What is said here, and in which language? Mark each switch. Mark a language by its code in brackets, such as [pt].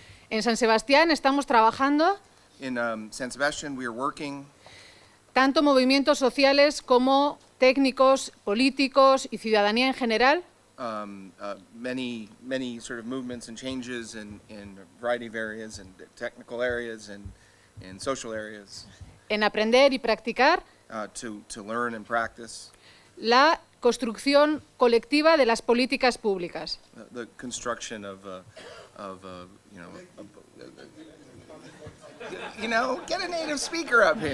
[es] En San Sebastián estamos trabajando [en] In San Sebastian, we are working [es] tanto movimientos sociales como técnicos, políticos y ciudadanía en general [en] many sort of movements and changes in a variety of areas, and technical areas and social areas, [es] en aprender y practicar [en] to learn and practice [es] la construcción colectiva de las políticas públicas. [en] The construction of get a native speaker up here.